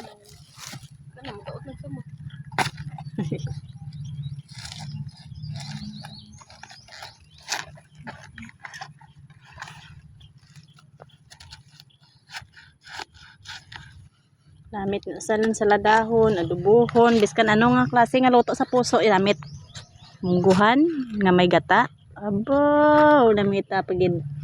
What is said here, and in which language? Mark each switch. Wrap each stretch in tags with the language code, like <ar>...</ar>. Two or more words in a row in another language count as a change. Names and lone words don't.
<hil>Kana mo, daot na sa mo. Lamit na saladahon, adubuhon, biskan ano nga klase nga luto sa puso, lamit. Mungguhan nga may gata. Aba, lamita pagid.</hil>